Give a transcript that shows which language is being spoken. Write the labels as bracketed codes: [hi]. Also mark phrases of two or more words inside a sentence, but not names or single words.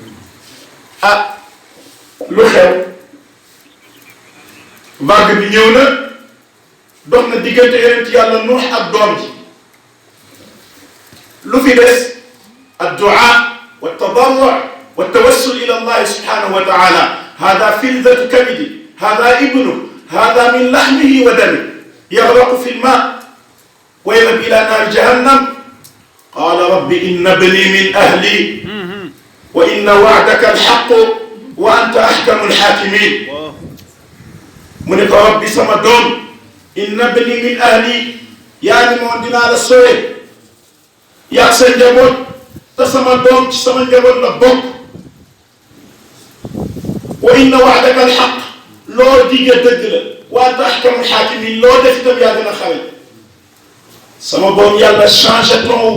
[wo] lu xew vague bi ñëw na dox na diggante yonent yàlla Nuux ak doom ji lu fi des [ar] الدعاء والتضرع' والتوسل إلى الله سبحانه وتعالى هذا فلذة كبدي هذا ابنه هذا من لحمه و دمه يغرق في الماء ويذهب إلى نار جهنم قال رب إن ابني من أهلي وإن وعدك الحق وأنت أحكم الحاكمين [wo] mu ne ko rabbi sama doom [ar] إن ابني من أهلي [wo] yaa ni moom dinaa la sooye yaa sa njaboot te sama doom ci sama njaboot la bokk [ar] وإن وعدك الحق [wo] loo digge dëgg la [ar] وأنت أحكم الحاكمين [wo] loo def itam yaa gën a xarañ sama boom yàlla [fr] changé ton